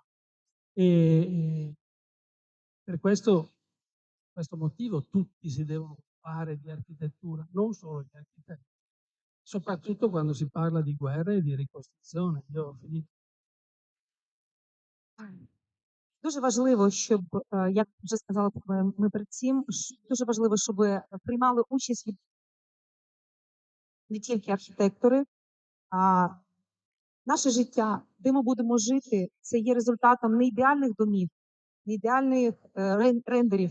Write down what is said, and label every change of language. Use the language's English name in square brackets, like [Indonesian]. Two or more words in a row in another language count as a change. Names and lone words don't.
[Italian] E per questo motivo tutti si devono occupare di architettura, non solo gli architetti, soprattutto quando si parla di guerra e di ricostruzione. Io ho finito. [Ukrainian] Дуже важливо, щоб, як вже сказали ми перед цим, дуже важливо, щоб приймали участь не тільки архітектори, а наше життя, де ми будемо жити, це є результатом не ідеальних домів, не ідеальних рендерів.